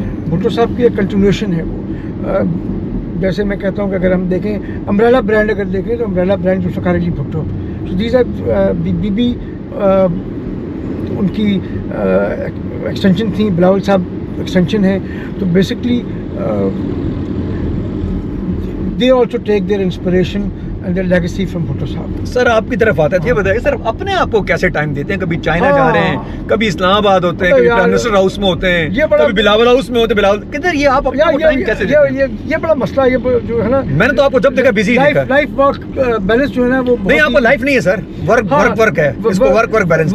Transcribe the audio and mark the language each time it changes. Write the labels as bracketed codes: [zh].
[ur] بھٹو صاحب کی ایک کنٹینیوشن ہے وہ. جیسے میں کہتا ہوں کہ اگر ہم دیکھیں امبریلا برانڈ اگر دیکھیں تو umbrella brand Zulfiqar Ali Bhutto. So these are be in کی ایکسٹینشن تھیں, بلاول صاحب ایکسٹینشن ہے. [en] تو basically they also take their inspiration and their legacy from Bhutto Sahab. [ur] سر آپ کی طرف آتا ہے، یہ بتائیے سر اپنے آپ کو کیسے ٹائم دیتے ہیں؟ کبھی چائنا جا رہے ہیں، کبھی اسلام آباد ہوتے ہیں، کبھی پرائم منسٹر ہاؤس میں ہوتے ہیں، کبھی بلاول ہاؤس میں ہوتے ہیں. بلاول کدھر یہ آپ اپنا ٹائم کیسے دیتے ہیں؟ یہ بڑا مسئلہ ہے جو ہے نا، میں نے تو آپ کو جب دیکھا بزی دیکھا. لائف ورک بیلنس جو ہے نا وہ نہیں، آپ کو لائف نہیں ہے سر، ورک ہے، اس کو ورک بیلنس.